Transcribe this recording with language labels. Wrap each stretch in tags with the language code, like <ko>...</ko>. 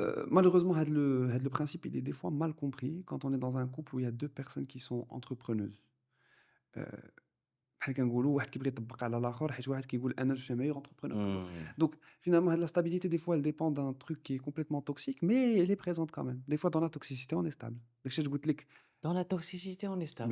<fr>Malheureusement,</fr> <ar>هاد</ar> <fr>le principe, il est des fois mal compris quand on est dans un couple où il y a 2 personnes qui sont entrepreneuses.</fr> <ar>Heu, بحال كنقولوا واحد كيبغي يطبّق على الآخر حيت واحد كيقول أنا</ar> <fr>je suis meilleur entrepreneur que l'autre. Hmm. Donc finalement,</fr> <ar>هاد</ar> <fr>la stabilité, des fois, elle dépend d'un truc qui est complètement toxique, mais elle est présente quand même. Des fois, dans la toxicité, on est stable.</fr> <ar>داك الشيء اللي قلت لك.</ar> <fr>Dans la toxicité, on est stable.</fr>